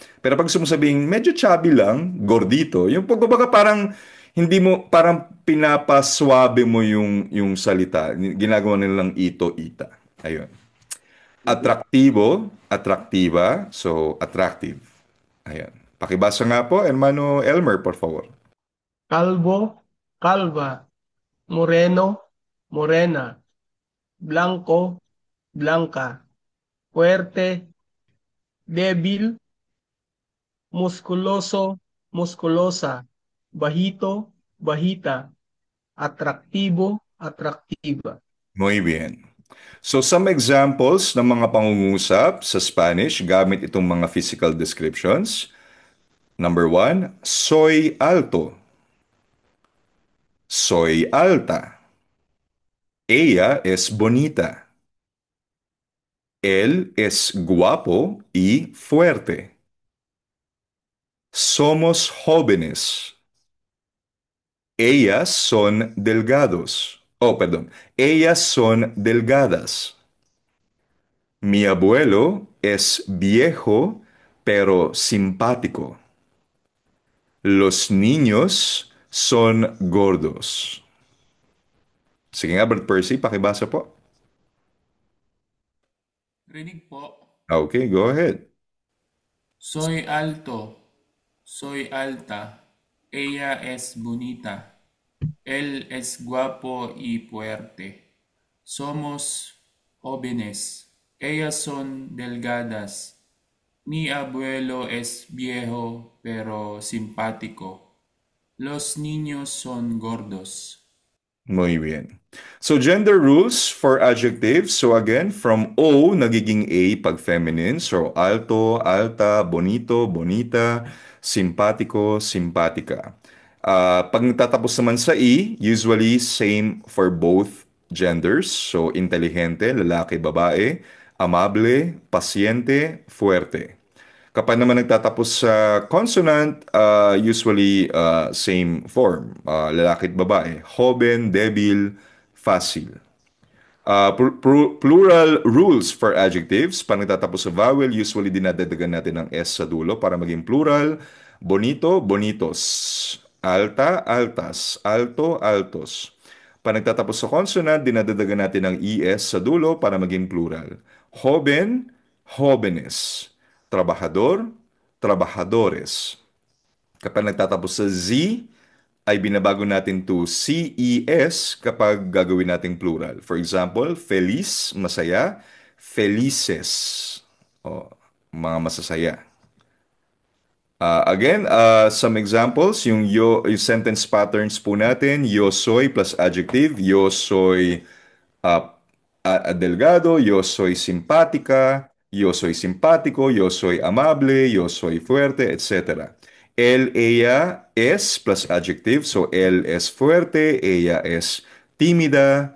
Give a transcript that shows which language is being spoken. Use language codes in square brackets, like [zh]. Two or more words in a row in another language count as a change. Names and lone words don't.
[tl] Pero pag sumasabing medyo chubby lang, gordito, yung pagbabaga parang hindi mo, parang pinapaswabe mo yung salita. Ginagawa nilang ito-ita. Ayun. [es] Atraktibo, atraktiva, [en] so attractive. [tl] Ayan. Pakibasa nga po, [es] hermano Elmer, por favor. Calvo, calva, moreno, morena, blanco, blanca, fuerte, débil, musculoso, musculosa, bajito, bajita, atractivo, atractiva. Muy bien. [en] So some examples [tl] ng mga pangungusap sa Spanish gamit itong mga [en] physical descriptions. Number one, [es] soy alto. Soy alta. Ella es bonita. Él es guapo y fuerte. Somos jóvenes. Ellas son delgados. Oh, perdón. Ellas son delgadas. Mi abuelo es viejo, pero simpático. Los niños son gordos. [tl] Sige nga, Brad Percy, pakibasa po. Rinig po. [en] Okay, go ahead. [es] Soy alto, soy alta, ella es bonita, él es guapo y fuerte. Somos jóvenes, ellas son delgadas. Mi abuelo es viejo pero simpático. Los niños son gordos. Muy bien. [en] So, gender rules for adjectives. So, again, from O, [tl] nagiging A pag feminine. So, [es] alto, alta, bonito, bonita, simpatico, simpatica. [tl] Pag natatapos naman sa E, [en] usually same for both genders. So, [es] inteligente, [tl] lalaki, babae, amable, pasyente, fuerte. Kapag naman nagtatapos sa consonant, usually same form. Lalaki at babae. [es] Joven, debil, fácil. [en] Plural rules for adjectives. [tl] Pag nagtatapos sa vowel, usually dinadagdagan natin ng S sa dulo para maging plural. [es] Bonito, bonitos. Alta, altas. Alto, altos. [tl] Pag nagtatapos sa consonant, dinadagdagan natin ng ES sa dulo para maging plural. [es] Joven, jóvenes. Trabajador, trabajadores. [tl] Kapag nagtatapos sa Z, ay binabago natin to CES kapag gagawin nating plural. [en] For example, [es] feliz, masaya, felices. [tl] O, mga masasaya. [en] Again, some examples, [tl] yung sentence patterns po natin, [es] yo soy [en] plus adjective, [es] yo soy delgado, yo soy simpática, yo soy simpático, yo soy amable, yo soy fuerte, etc. Él, ella es [en] plus adjective, so [es] él es fuerte, ella es tímida.